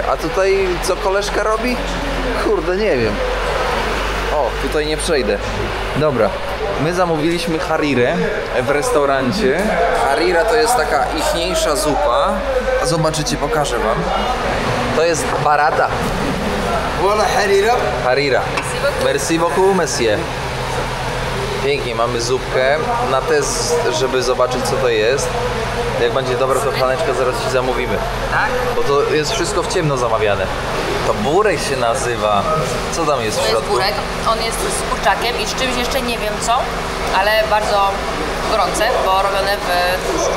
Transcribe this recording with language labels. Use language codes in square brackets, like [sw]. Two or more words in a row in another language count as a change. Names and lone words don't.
[pl] A tutaj co koleżka robi? Kurde, nie wiem. O, tutaj nie przejdę. Dobra, My zamówiliśmy harirę w restaurancie. Harira to jest taka ichniejsza zupa. Zobaczycie, pokażę wam. To jest barata. [fr] Voilà, harira. Harira. Merci beaucoup, monsieur. [pl] Pięknie, mamy zupkę na test, żeby zobaczyć co to jest. Jak będzie dobra, to Haneczka zaraz ci zamówimy. Tak? Bo to jest wszystko w ciemno zamawiane. To burek się nazywa. Co tam jest w To jest środku? burek, on jest z kurczakiem i z czymś jeszcze nie wiem co, ale bardzo gorące, bo robione w tłuszczu.